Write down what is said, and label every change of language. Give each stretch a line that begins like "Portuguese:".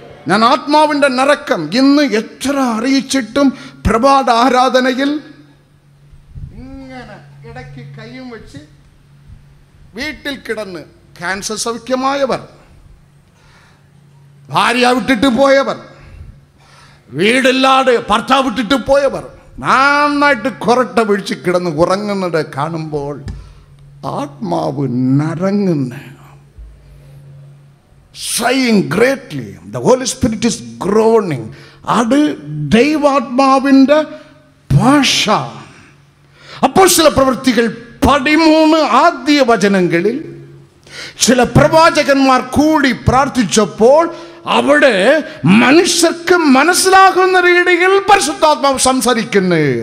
Malayalam: ഞാൻ ആത്മാവിൻ്റെ നരക്കം ഇന്ന് എത്ര അറിയിച്ചിട്ടും പ്രഭാത ആരാധനയിൽ ഇങ്ങനെ ഇടയ്ക്ക് കൈയും വെച്ച് വീട്ടിൽ കിടന്ന് ക്യാൻസർ സൗഖ്യമായവർ, ഭാര്യ വിട്ടിട്ട് പോയവർ, വീടില്ലാതെ ഭർത്താവ് വിട്ടിട്ട് പോയവർ നന്നായിട്ട് കൊറട്ട പിടിച്ച് കിടന്ന് ഉറങ്ങുന്നത് കാണുമ്പോൾ ആത്മാവ് നരങ്ങുന്നു.
English: Sighing greatly. The Holy Spirit is groaning.
Malayalam: അത് ദൈവാത്മാവിൻ്റെ ഭാഷ. അപ്പോസ്തല പ്രവൃത്തികൾ 13 ആദ്യ വചനങ്ങളിൽ ചില പ്രവാചകന്മാർ കൂടി പ്രാർത്ഥിച്ചപ്പോൾ അവിടെ മനുഷ്യർക്ക് മനസ്സിലാകുന്ന രീതിയിൽ പരിശുദ്ധാത്മാവ് സംസാരിക്കുന്നു.